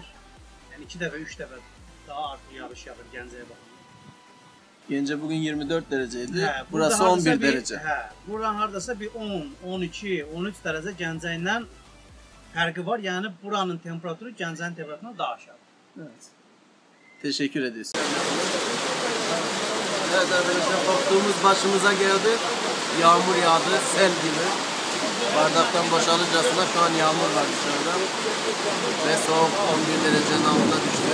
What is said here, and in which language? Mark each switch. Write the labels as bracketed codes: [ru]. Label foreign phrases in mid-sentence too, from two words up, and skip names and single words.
[az] Yəni 2 dəfə, 3 dəfə daha artıq yağış yağır Gəncəyə baxın. Gəncə bugün 24 dərəcəydi. Burası 11 dərəcə. Hə, buradan hardasa bir 10, 12, 13 dərəcə Gəncə ilə fərqi var. Yəni buranın temperaturu Gəncənin temperaturundan daha aşağıdır. [tr] Evet. Teşekkür ederiz. Evet arkadaşlar, korktuğumuz başımıza geldi. Yağmur yağdı, sel gibi. Bardaktan boşalırcasına şu an yağmur var dışarıda. Ve soğuk 11 derecenin altına düştü.